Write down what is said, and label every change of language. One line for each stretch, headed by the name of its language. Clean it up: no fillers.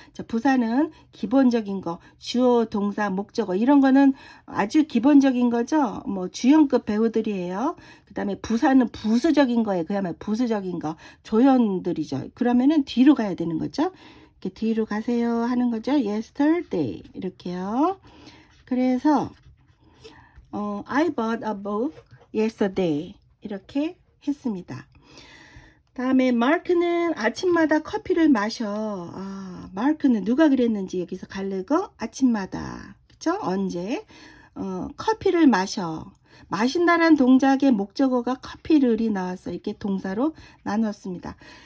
Korean: 자, 부사는 기본적인 거 주어 동사 목적어 이런 거는 아주 기본적인 거죠. 뭐 주연급 배우들이에요. 그 다음에 부사는 부수적인 거예요. 그야말로 부수적인 거 조연들이죠. 그러면은 뒤로 가야 되는 거죠. 이렇게 뒤로 가세요 하는 거죠. yesterday 이렇게요. 그래서
English: I bought a book yesterday
Korean: 이렇게 했습니다. 다음에 마크는 아침마다 커피를 마셔. 마크는 누가 그랬는지 여기서 갈르고 아침마다 그쵸? 언제 커피를 마셔. 마신다는 동작의 목적어가 커피를이 나와서 이렇게 동사로 나눴습니다.